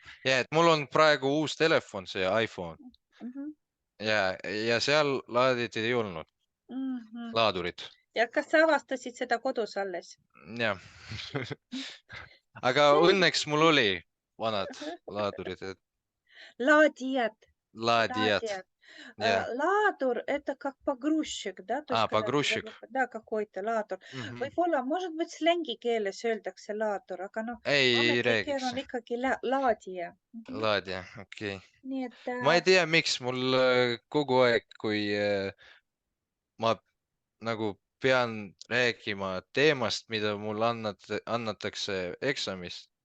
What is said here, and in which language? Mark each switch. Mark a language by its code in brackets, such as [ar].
[et] ja et mul on praegu uus telefon, see iPhone mhm. ja seal laadid ei olnud, Mhm. laadurit. ja kas sa avastasid seda kodus alles? Jah. Mm. Aga Selge. õnneks mul oli vanad laadurid, et [ru] Ладьят, [et] laadijad. [ru] ладьят. [et] Ja, [ru] Ладур- это как погрузчик, да, то есть когда ты pagrušik. да, какой-то ладур. Mhm. [et] Võib-olla, [ru] может быть, [et] slängi keeles öeldakse laadur, aga noh, Ei ametlik keel räägiks. on ikkagi laadija. Laadija, okei. Nii et Ma ei tea, miks mul kogu aeg, kui ma nagu pean rääkima teemast, mida mulle annatakse eksamist.